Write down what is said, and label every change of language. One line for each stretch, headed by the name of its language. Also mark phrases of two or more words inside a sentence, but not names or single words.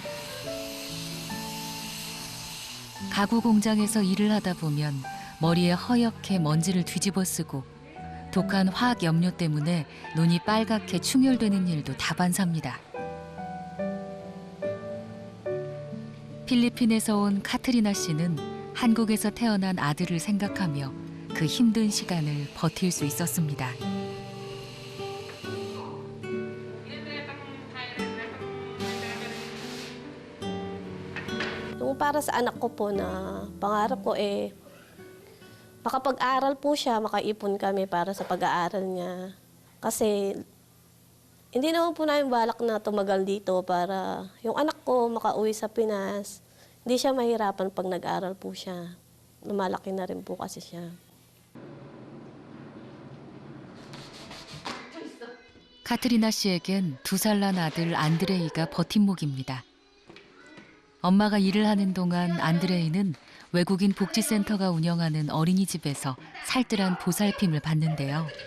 Korean: 가구 공장에서 일을 하다 보면 머리에 허옇게 먼지를 뒤집어 쓰고 독한 화학 염료 때문에 눈이 빨갛게 충혈되는 일도 다반사입니다. 필리핀에서 온 카트리나 씨는 한국에서 태어난 아들을 생각하며 그 힘든 시간을 버틸 수 있었습니다.
Filipino: Yung para sa anak ko po na pangarap ko makapag-aral po siya, makaipon kami para sa pag-aaral niya. Kasi hindi naman po namin balak na tumagal dito para yung anak ko makauwi sa Pinas. Hindi siya mahirapan pag nag-aral po siya. Lumalaki na rin po kasi siya.
Korean: 카트리나 씨에겐 2살 난 아들 안드레이가 버팀목입니다. 엄마가 일을 하는 동안 안드레이는 외국인 복지센터가 운영하는 어린이집에서 살뜰한 보살핌을 받는데요.